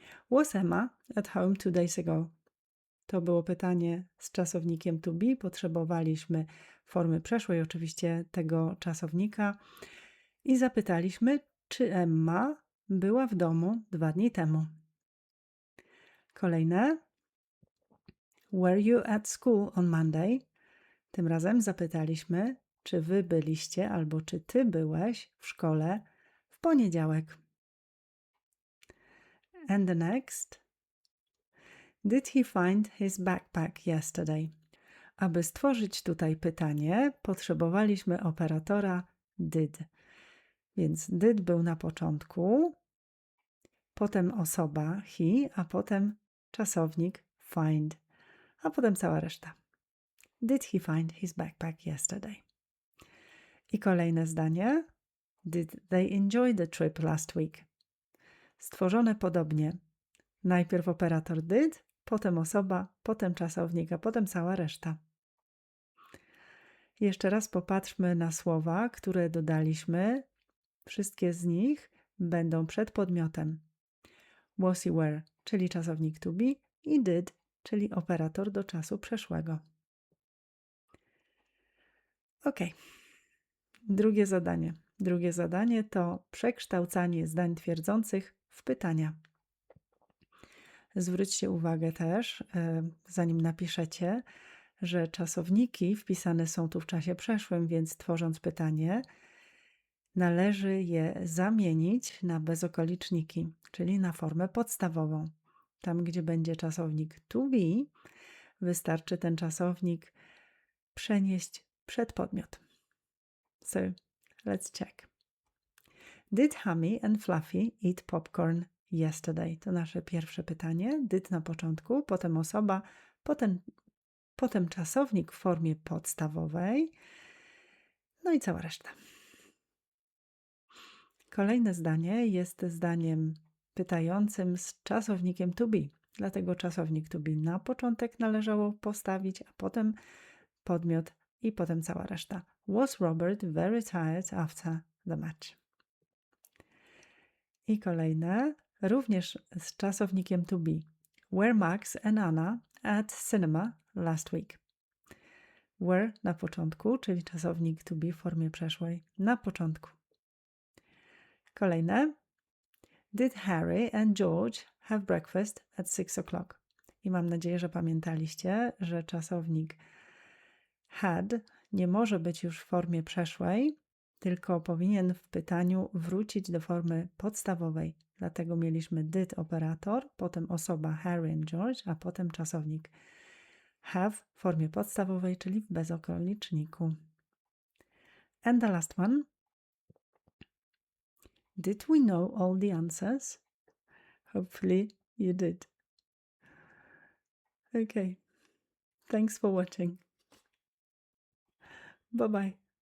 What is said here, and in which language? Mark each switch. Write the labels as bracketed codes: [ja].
[en] Was Emma at home 2 days ago? [pl] To było pytanie z czasownikiem [en] to be. [pl] Potrzebowaliśmy formy przeszłej oczywiście tego czasownika i zapytaliśmy, czy Emma była w domu 2 dni temu. Kolejne. [en] Were you at school on Monday? [pl] Tym razem zapytaliśmy, czy wy byliście albo czy ty byłeś w szkole w poniedziałek. [en] And the next. Did he find his backpack yesterday? [pl] Aby stworzyć tutaj pytanie, potrzebowaliśmy operatora did. Więc did był na początku, potem osoba he, a potem czasownik find, a potem cała reszta. [en] Did he find his backpack yesterday? [pl] I kolejne zdanie. [en] Did they enjoy the trip last week? [pl] Stworzone podobnie. Najpierw operator did, potem osoba, potem czasownik, a potem cała reszta. Jeszcze raz popatrzmy na słowa, które dodaliśmy. Wszystkie z nich będą przed podmiotem. Was i were, czyli czasownik to be, i did, czyli operator do czasu przeszłego. Ok. Drugie zadanie. Drugie zadanie to przekształcanie zdań twierdzących w pytania. Zwróćcie uwagę też, zanim napiszecie, że czasowniki wpisane są tu w czasie przeszłym, więc tworząc pytanie, należy je zamienić na bezokoliczniki, czyli na formę podstawową. Tam, gdzie będzie czasownik to be, wystarczy ten czasownik przenieść przed podmiot. [en] So, let's check. Did Hammy and Fluffy eat popcorn yesterday? [pl] To nasze pierwsze pytanie. Did na początku, potem osoba, potem czasownik w formie podstawowej, no i cała reszta. Kolejne zdanie jest zdaniem pytającym z czasownikiem to be. Dlatego czasownik to be na początek należało postawić, a potem podmiot i potem cała reszta. [en] Was Robert very tired after the match? [pl] I kolejne, również z czasownikiem to be. [en] Were Max and Anna at cinema last week? [pl] Were na początku, czyli czasownik to be w formie przeszłej na początku. Kolejne. [en] Did Harry and George have breakfast at 6 o'clock? [pl] I mam nadzieję, że pamiętaliście, że czasownik had nie może być już w formie przeszłej, tylko powinien w pytaniu wrócić do formy podstawowej. Dlatego mieliśmy did operator, potem osoba Harry and George, a potem czasownik have w formie podstawowej, czyli w bezokoliczniku. [en] And the last one. Did we know all the answers? Hopefully You did. Okay. Thanks for watching. Bye bye.